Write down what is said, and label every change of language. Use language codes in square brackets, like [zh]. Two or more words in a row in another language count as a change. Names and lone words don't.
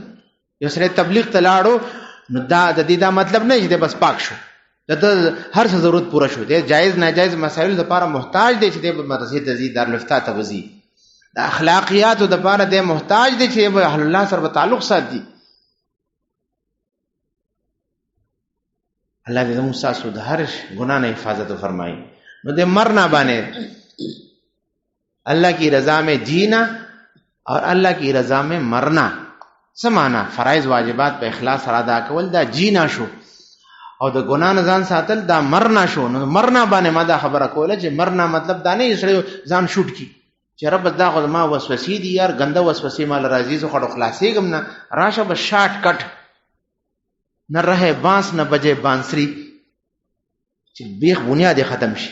[ps] یو سړی تبلیغ ته لاړو نو دا د دې دا مطلب نه چې بس پاک شو، د هر څه ضرورت پوره شو، دی جایز ناجایز مسایل لپاره محتاج دی چې دی مدرسې ته ځي، دارالفتاح ته وځي. د اخلاقیاتو د لپاره دی محتاج دی چې اهل الله سره په تعلق ساتي. الله دې موږ تاسو د هر ګناه نه حفاظت فرمایي. نو د مرنا باندې [ur] اللہ کی رضا میں جینا اور اللہ کی رضا میں مرنا. [ps] سمانا فرائض واجبات په اخلاص سره ادا کول دا جینا شو، او د ګناه نه ځان ساتل دا مرنا شو. نو مرنا باندې ما دا خبره کوله چې مرنا مطلب دا نه یې ځان شوټ کی چې رب دا خو ما وسوسې دي یار، ګنده وسوسې مال راځي، زه خو خلاصېږم نه، راشه به [en] short cut, [ur] نه رہے بانس نه بجے بانسری، [ps] چې بیخ بنیاد ختم شي.